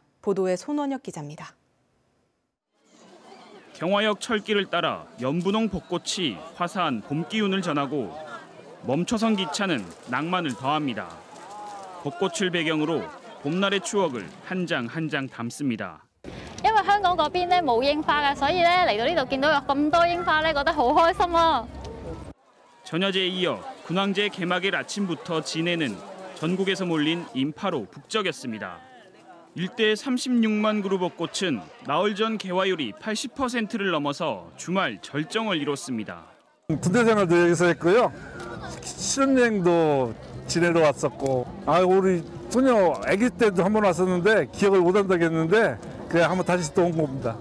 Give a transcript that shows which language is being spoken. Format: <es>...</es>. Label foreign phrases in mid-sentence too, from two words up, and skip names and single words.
<ko>보도에 손원혁 기자입니다. 경화역 철길을 따라 연분홍 벚꽃이 화사한 봄 기운을 전하고 멈춰선 기차는 낭만을 더합니다. 벚꽃을 배경으로 봄날의 추억을 한 장 한 장 담습니다.</ko> <yue>因為香港嗰邊咧冇櫻花㗎，所以咧嚟到呢度見到有咁多櫻花咧，覺得好開心啊！</yue> <ko>전야제에 이어 군항제 개막일 아침부터 진해는 전국에서 몰린 인파로 북적였습니다. 일대 36만 그루 벚꽃은 나흘 전 개화율이 80%를 넘어서 주말 절정을 이뤘습니다. 군대 생활도 여기서 했고요. 신혼여행도 진해로 왔었고, 우리 소녀 아기 때도 한 번 왔었는데 기억을 못 한다겠는데 그냥 한번 다시 또 온 겁니다.</ko>